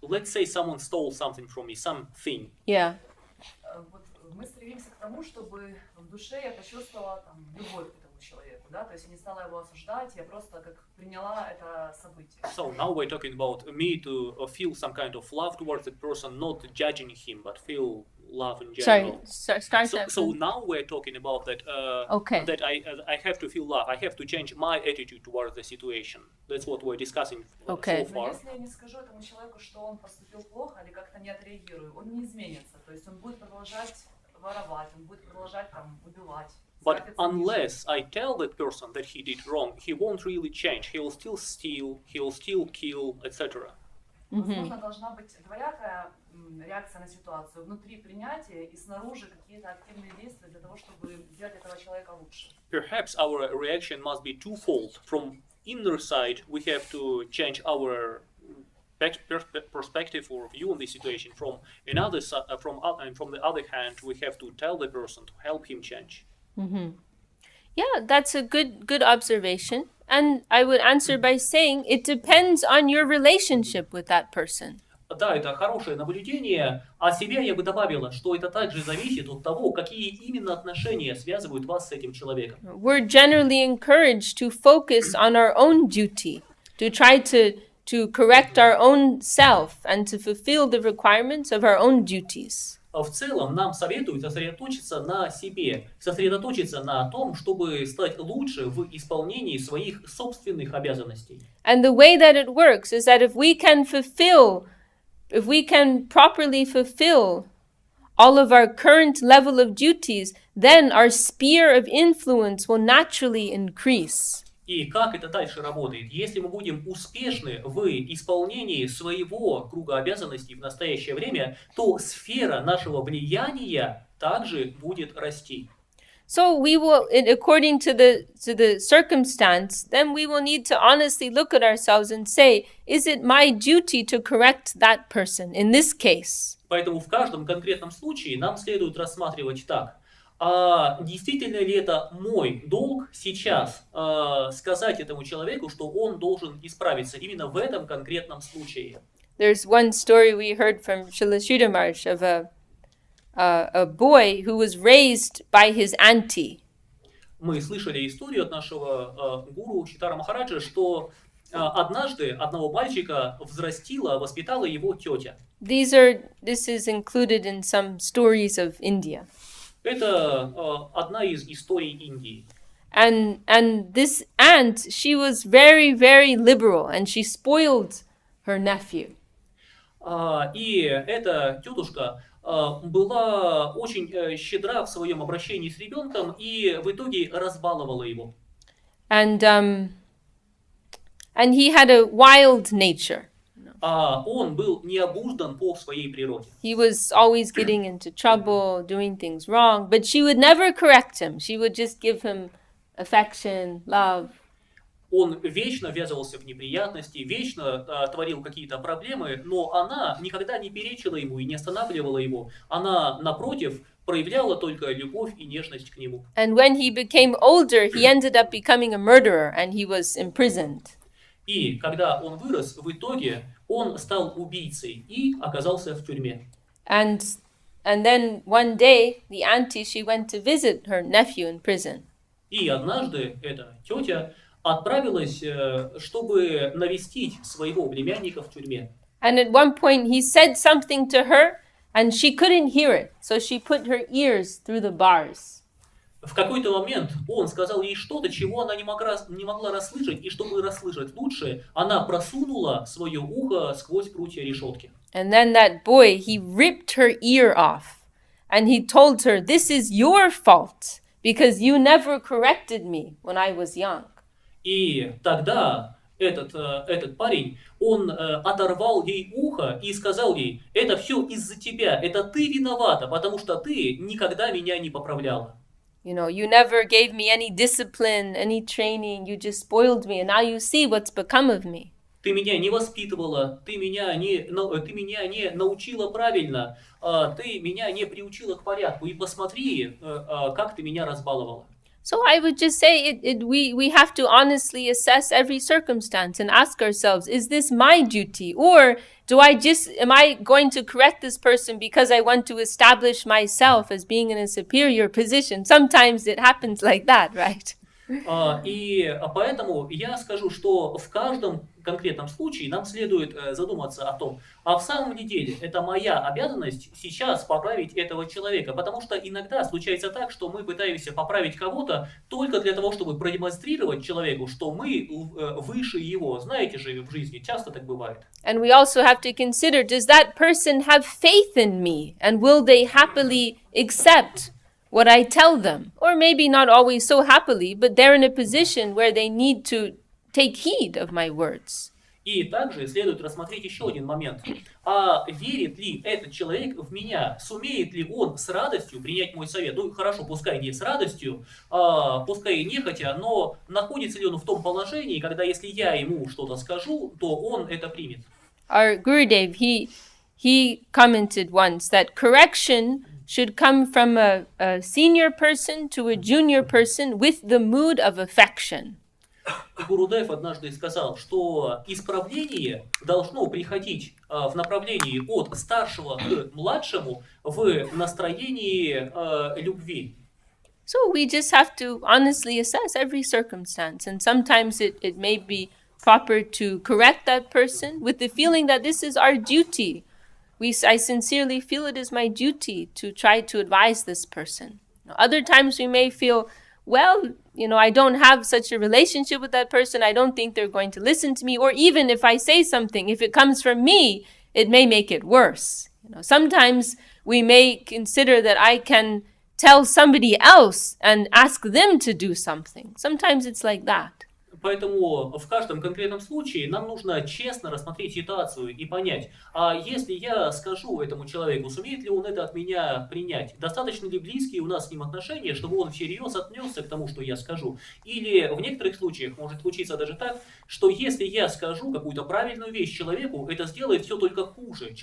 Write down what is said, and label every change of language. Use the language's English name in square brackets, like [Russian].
[English] Let's say someone stole something from me, something. Yeah. [Russian] Вот мы стремимся к тому, чтобы в душе я почувствовала там любовь к этому человеку, да, то есть я не стала его осуждать, я просто как приняла это событие. [English] So now we're talking about me to feel some kind of love towards that person, not judging him, but feel love in Sorry. general. Start So, that. so now we're talking about that. Okay. That I have to feel love. I have to change my attitude towards the situation. That's what we're discussing Okay. so [Russian] Но [English] far. [Russian] если я не скажу этому человеку, что он поступил плохо или как-то не отреагирую, он не изменится, то есть он будет продолжать воровать, он будет продолжать там убивать. [English] But unless I tell that person that he did wrong, he won't really change. He'll still steal, he'll still kill, etc. [Russian] Возможно, должна быть двоякая реакция на ситуацию. Внутри принятие и снаружи какие-то активные действия для того, чтобы сделать этого человека лучше. [English] Perhaps our reaction must be twofold. From inner side, we have to change our perspective or view on the situation. From the other hand, we have to tell the person to help him change. Yeah, that's a good observation. And I would answer by saying it depends on your relationship with that person. [Russian] Да, это хорошее наблюдение. А себя я бы добавила, что это также зависит от того, какие именно отношения связывают вас с этим человеком. [English] We're generally encouraged to focus on our own duty, to try to correct our own self and to fulfill the requirements of our own duties. [Russian] В целом нам советуют сосредоточиться на себе, сосредоточиться на том, чтобы стать лучше в исполнении своих собственных обязанностей. [English] And the way that it works is that if we can properly fulfill all of our current level of duties, then our sphere of influence will naturally increase. [Russian] И как это дальше работает? Если мы будем успешны в исполнении своего круга обязанностей в настоящее время, то сфера нашего влияния также будет расти. [English] So we will, according to the circumstance, then we will need to honestly look at ourselves and say, is it my duty to correct that person in this case? [Russian] Поэтому в каждом конкретном случае нам следует рассматривать так. А действительно ли это мой долг сейчас сказать этому человеку, что он должен исправиться именно в этом конкретном случае? [English] There's one story we heard from Srila Sridhar Maharaj of a boy who was raised by his auntie. [Russian] Мы слышали историю от нашего гуру Шридхара Махараджа, что однажды одного мальчика взрастила, воспитала его тетя. [English] This is included in some stories of India. [Russian] Это одна из историй Индии. [English] And this aunt, she was very, very liberal, and she spoiled her nephew. [Russian] И эта тетушка была очень щедра в своем обращении с ребенком и в итоге разбаловала его. [English] And he had a wild nature. [Russian] Он был необуздан по своей природе. [English] He was always getting into trouble, doing things wrong, but she would never correct him. She would just give him affection, love. [Russian] Он вечно ввязывался в неприятности, вечно творил какие-то проблемы, но она никогда не перечила ему и не останавливала его. Она, напротив, проявляла только любовь и нежность к нему. [English] And when he became older, he ended up becoming a murderer, and he was imprisoned. [Russian] И когда он вырос, в итоге он стал убийцей и оказался в тюрьме. [English] And then one day, the auntie, she went to visit her nephew in prison. [Russian] И однажды эта тетя отправилась, чтобы навестить своего племянника в тюрьме. [English] And at one point, he said something to her, and she couldn't hear it. So she put her ears through the bars. [Russian] В какой-то момент он сказал ей что-то, чего она не могла расслышать, и чтобы расслышать лучше, она просунула свое ухо сквозь прутья решетки. [English] And then that boy, he ripped her ear off, and he told her, "This is your fault, because you never corrected me when I was young." [Russian] И тогда этот парень, он оторвал ей ухо и сказал ей: это все из-за тебя, это ты виновата, потому что ты никогда меня не поправляла. [English] You know, you never gave me any discipline, any training, you just spoiled me, and now you see what's become of me. [Russian] Ты меня не воспитывала, ты меня не научила правильно, ты меня не приучила к порядку, и посмотри, как ты меня разбаловала. [English] So I would just say we have to honestly assess every circumstance and ask ourselves, is this my duty? Or am I going to correct this person because I want to establish myself as being in a superior position? Sometimes it happens like that, right? [Russian] И поэтому я скажу, что в каждом конкретном случае нам следует задуматься о том, а в самом ли деле это моя обязанность сейчас поправить этого человека, потому что иногда случается так, что мы пытаемся поправить кого-то только для того, чтобы продемонстрировать человеку, что мы выше его. Знаете же, в жизни часто так бывает. [English] And we also have to consider, does that person have faith in me? And will they happily accept what I tell them? Or maybe not always so happily, but they're in a position where they need to take heed of my words. [Russian] И также следует рассмотреть еще один момент. А верит ли этот человек в меня? Сумеет ли он с радостью принять мой совет? Ну, хорошо, пускай не с радостью, пускай и нехотя, но находится ли он в том положении, когда если я ему что-то скажу, то он это примет? [English] Our Gurudev, he commented once that correction should come from a senior person to a junior person with the mood of affection. [Russian] Гурудев однажды сказал, что исправление должно приходить в направлении от старшего к младшему в настроении любви. [English] So we just have to honestly assess every circumstance, and sometimes it may be proper to correct that person with the feeling that this is our duty. I sincerely feel it is my duty to try to advise this person. Other times we may feel, well, I don't have such a relationship with that person. I don't think they're going to listen to me. Or even if I say something, if it comes from me, it may make it worse. Sometimes we may consider that I can tell somebody else and ask them to do something. Sometimes it's like that. [Russian] Поэтому в каждом конкретном случае нам нужно честно рассмотреть ситуацию и понять, а если я скажу этому человеку, сумеет ли он это от меня принять? Достаточно ли близкие у нас с ним отношения, чтобы он всерьез отнесся к тому, что я скажу? Или в некоторых случаях может случиться даже так, что если я скажу какую-то правильную вещь человеку, это сделает все только хуже.